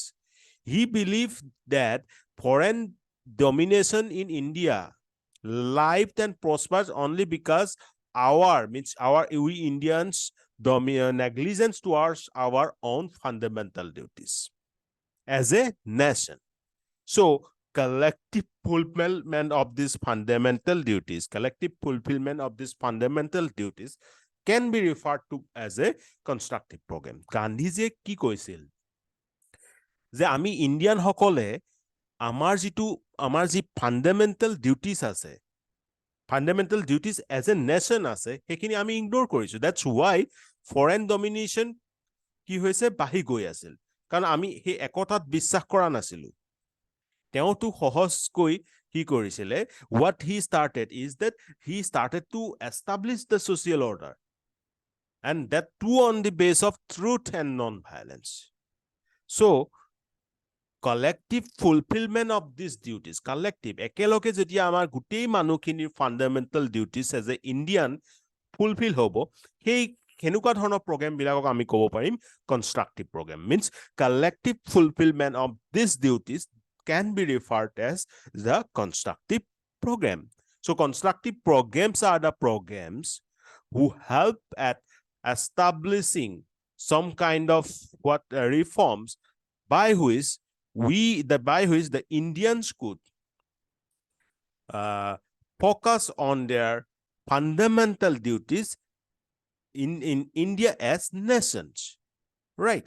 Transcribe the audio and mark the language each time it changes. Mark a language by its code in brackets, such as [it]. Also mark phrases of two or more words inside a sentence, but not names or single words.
[en] He believed that foreign domination in India lived and prospered only because we Indians negligence towards our own fundamental duties as a nation. So collective fulfillment of these fundamental duties can be referred to as a constructive program. [as] Gandhiji কি কৈছিল যে আমি ইন্ডিয়ান সকলে আমাৰ যি [en] fundamental duties [as] আছে [en] fundamental duties as a [as] নেশ্যন আছে সেইখিনি আমি ইগনোৰ কৰিছো [en] that's why foreign domination [as] কি হৈছে বাঢ়ি গৈ আছিল কাৰণ আমি সেই একতাত বিশ্বাস কৰা নাছিলো তেওঁতো সহজকৈ কি কৰিছিলে [en] what he started is that he started to establish the social order and that too on the base of truth and non-violence. So collective fulfillment of these duties, collective [as] একেলগে যেতিয়া আমাৰ গোটেই মানুহখিনিৰ [en] fundamental duties as a Indian fulfil [as] হ'ব সেই কেনেকুৱা ধৰণৰ প্ৰগ্ৰাম বিলাকক আমি ক'ব পাৰিম [en] constructive program means collective fulfillment of these duties can be referred as the constructive program. So constructive programs are the programs who help at establishing some kind of reforms by which the Indians could focus on their fundamental duties in India as nations, right?